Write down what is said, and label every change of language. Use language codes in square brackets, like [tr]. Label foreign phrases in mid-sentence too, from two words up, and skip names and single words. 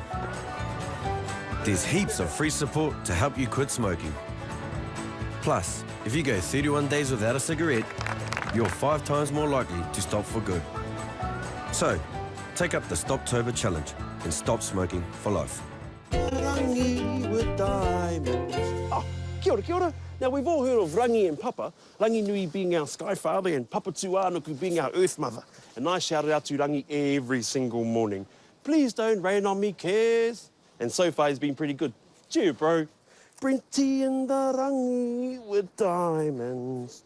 [en] There's heaps of free support to help you quit smoking. Plus, if you go 31 days without a cigarette, you're 5 times more likely to stop for good. So, take up the Stoptober challenge and stop smoking for life. Rangi with diamonds. [mi] Oh, kia ora, kia ora. [en] Now, we've all heard of Rangi and Papa, Rangi Nui being our sky father and Papa Tuanuku being our earth mother. And I shout it out to Rangi every single morning. Please don't rain on me, cares. And so far, he's been pretty good. Cheer, bro. Brinty and the Rangi with diamonds.